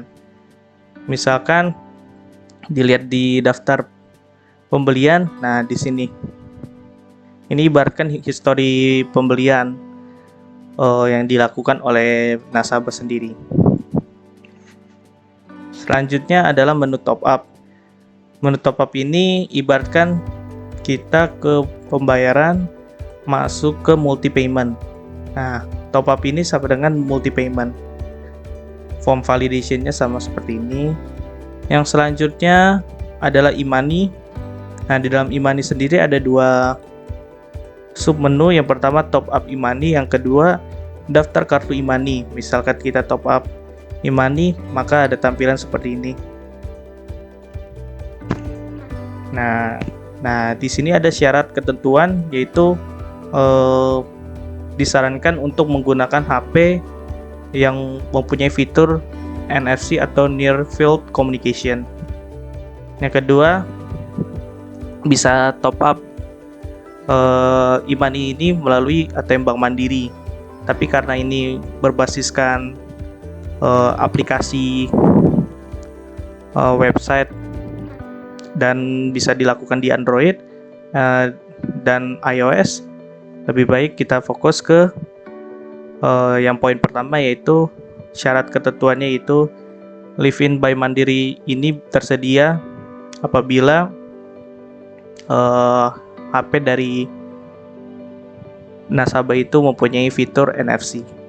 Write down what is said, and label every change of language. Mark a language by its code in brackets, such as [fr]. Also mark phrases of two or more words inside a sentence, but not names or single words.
[id] Misalkan dilihat di daftar pembelian, nah di sini ini ibaratkan histori pembelian yang dilakukan oleh nasabah sendiri. Selanjutnya adalah menu [en] top up. [id] Menu [en] top up [id] ini ibaratkan kita ke pembayaran masuk ke [en] multi payment. [id] Nah, [en] top up [id] ini sama dengan [en] multi payment. Form validation-nya [id] sama seperti ini. Yang selanjutnya adalah e-money. Nah, di dalam e-money sendiri ada 2 submenu. Yang pertama [en] top up e-money, [id] yang kedua daftar kartu e-money. Misalkan kita [en] top up e-money, [id] maka ada tampilan seperti ini. Nah, di sini ada syarat ketentuan, yaitu disarankan untuk menggunakan HP yang mempunyai fitur NFC atau [en] Near Field Communication. [id] Yang kedua, bisa [en] top up e-money [id] ini melalui ATM Bank Mandiri. Tapi karena ini berbasiskan aplikasi website dan bisa dilakukan di Android dan iOS, lebih baik kita fokus ke yang poin pertama, yaitu syarat ketentuannya, yaitu Live-in by Mandiri ini tersedia apabila HP dari nasabah itu mempunyai fitur NFC.